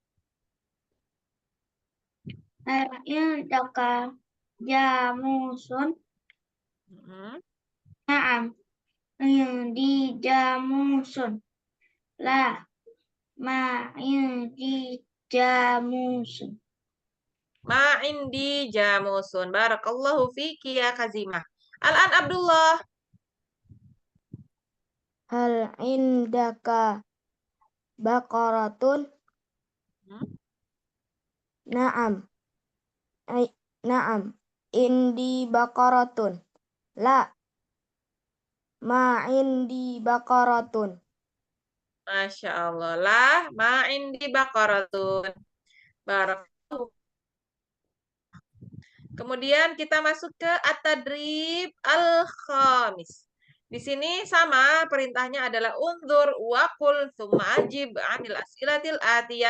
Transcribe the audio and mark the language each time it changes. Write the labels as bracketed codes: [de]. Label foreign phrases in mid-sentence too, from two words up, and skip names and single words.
[ar] عندك جاموس. Hmm. نعم عندي جاموس. لا. ما عندي جاموس. ما عندي جاموس. بارك الله فيك يا كاظمة. الآن عبد الله. هل عندك بقرة? Hmm? نعم. نعم. عندي بقرة. لا. ما عندي بقرة. ما شاء الله. لا, ما عندي بقرة. بارك الله. [id] Kemudian kita masuk ke [ar] التدريب الخامس. [id] Di sini sama perintahnya adalah [ar] انظر وقل ثم أجب عن الأسئلة الآتية.